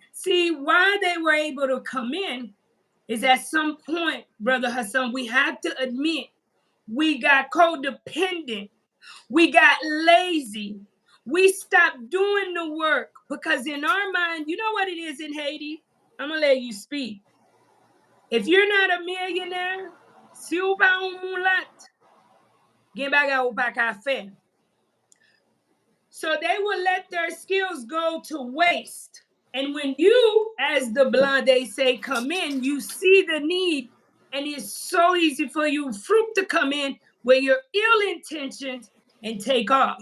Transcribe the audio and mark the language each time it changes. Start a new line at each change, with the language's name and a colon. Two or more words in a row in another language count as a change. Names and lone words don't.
English: See, why they were able to come in is at some point, Brother Hassan, we have to admit we got codependent, we got lazy, we stopped doing the work because in our mind, you know what it is in Haiti? I'm gonna let you speak. If you're not a millionaire,
Haitian Creole: si ou pa un mulat, gen bagay ou pa ka fe.
English: So they will let their skills go to waste. And when you, as the blonde say, come in, you see the need, and it's so easy for you, fruit, to come in with your ill intentions and take off.